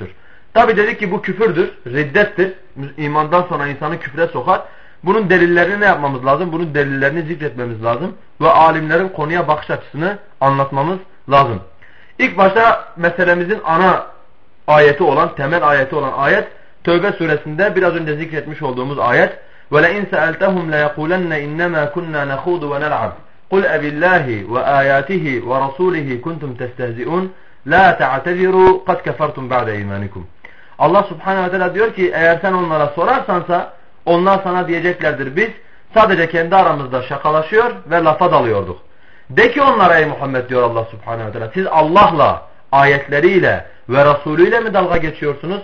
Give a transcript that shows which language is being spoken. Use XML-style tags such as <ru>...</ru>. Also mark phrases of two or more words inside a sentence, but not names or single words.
<tr>Tabi dedik ki bu küfürdür, riddettir. İmandan sonra insanı küfre sokar. Bunun delillerini ne yapmamız lazım? Bunun delillerini zikretmemiz lazım. Ve alimlerin konuya bakış açısını anlatmamız lazım. İlk başta meselemizin ana ayeti olan, temel ayeti olan ayet Tevbe suresinde biraz önce zikretmiş olduğumuz ayet.</tr> <ar>وَلَاِنْ سَأَلْتَهُمْ لَيَقُولَنَّ اِنَّمَا كُنَّا نَخُوضُ وَنَلْعَبُ قُلْ أَبِاللّٰهِ وَآيَاتِهِ وَرَسُولِهِ كُنْتُمْ تَسْتَهْزِئُونَ لَا تَعْتَذِرُوا قَدْ كَفَرْتُمْ بَعْدَ اِيمَانِكُمْ.</ar> <tr>Allah</tr> <ar>سبحانه و تعالى</ar> <tr>diyor ki eğer sen onlara sorarsansa onlar sana diyeceklerdir biz sadece kendi aramızda şakalaşıyor ve lafa dalıyorduk. De ki onlara ey Muhammed diyor Allah</tr> <ar>سبحانه و تعالى</ar> <tr>siz Allah'la, ayetleriyle ve Resulüyle mi dalga geçiyorsunuz?</tr>